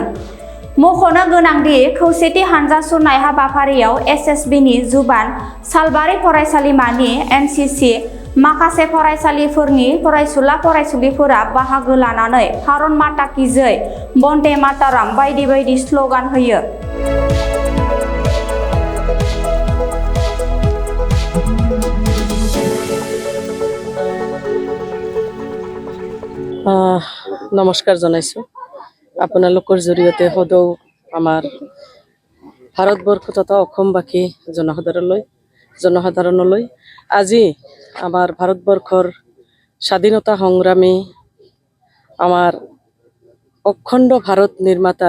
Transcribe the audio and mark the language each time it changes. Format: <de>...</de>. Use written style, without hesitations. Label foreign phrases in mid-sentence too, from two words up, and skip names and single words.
<brx>मख'नो गोनांदि खौसेथि हानजा सुरनाय हाबाफारियाव एसएसबिनि जुबान, सालबारि फरायसालिमानि एनसिसि, माखासे फरायसालिफोरनि फरायसुला फरायसुलिफोरा बाहागो लानानै</brx> <hi>भारत माता की जय, बन्दे माताराम</hi> <brx>बायदि बायदि स्ल'गान होयो।</brx> <as>নমস্কাৰ জনাইছোঁ। আপোনালোকৰ জৰিয়তে সদৌ আমাৰ ভাৰতবৰ্ষ তথা অসমবাসী জনসাধাৰণলৈ আজি আমাৰ ভাৰতবৰ্ষৰ স্বাধীনতা সংগ্ৰামী আমাৰ অখণ্ড ভাৰত নিৰ্মাতাৰ</as>